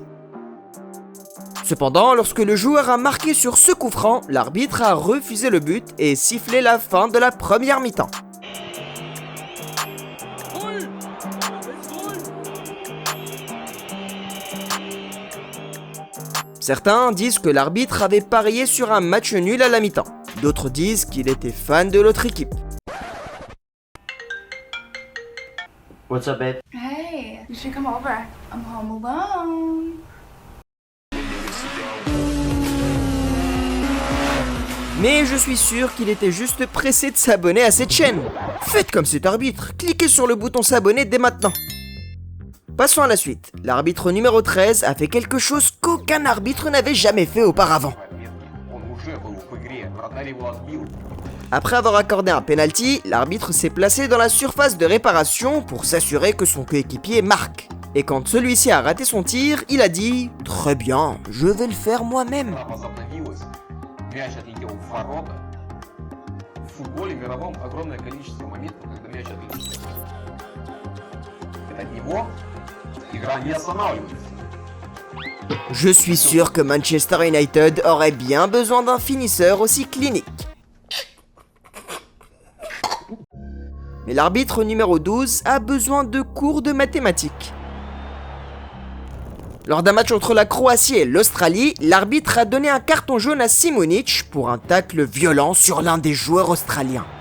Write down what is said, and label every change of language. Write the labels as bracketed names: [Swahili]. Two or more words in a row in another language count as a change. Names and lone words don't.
[French] Cependant, lorsque le joueur a marqué sur ce coup franc, l'arbitre a refusé le but et sifflé la fin de la première mi-temps. Certains disent que l'arbitre avait parié sur un match nul à la mi-temps. D'autres disent qu'il était fan de l'autre équipe. [English] What's up, babe? Hey, you should come over. I'm home alone. [French] Mais je suis sûr qu'il était juste pressé de s'abonner à cette chaîne. Faites comme cet arbitre, cliquez sur le bouton s'abonner dès maintenant. Passons à la suite. L'arbitre numéro 13 a fait quelque chose qu'aucun arbitre n'avait jamais fait auparavant. Après avoir accordé un penalty, l'arbitre s'est placé dans la surface de réparation pour s'assurer que son coéquipier marque. Et quand celui-ci a raté son tir, il a dit « Très bien, je vais le faire moi-même ». [Russian] Мяч отлетел в ворота. В футболе мировом огромное количество моментов, когда мяч отлетел. От него игра не останавливается. [French] Je suis sûr que Manchester United aurait bien besoin d'un finisseur aussi clinique. Mais l'arbitre numéro 12 a besoin de cours de mathématiques. Lors d'un match entre la Croatie et l'Australie, l'arbitre a donné un carton jaune à Simonic pour un tacle violent sur l'un des joueurs australiens.